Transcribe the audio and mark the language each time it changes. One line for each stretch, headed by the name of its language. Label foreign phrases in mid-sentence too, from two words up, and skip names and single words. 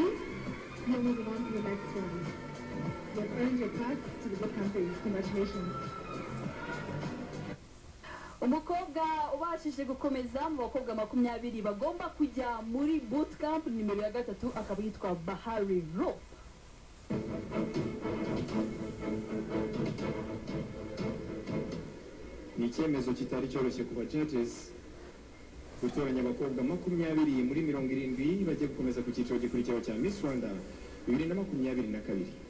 English: You're moving on to the next round. You've earned your pass to the bootcamp phase. Congratulations.
Kinyarwanda: Umukobwa ubashije gukomeza mu bakobwa 20 bagomba kujya muri bootcamp nimero ya 3 akaba yitwa Bahari Ro. Ni icyemezo kitari cyoroshye kuba judges gutoranya abakobwa 20 muri 70 bagiye gukomeza ku cyiciro gikurikiyeho cya Miss Rwanda 2022.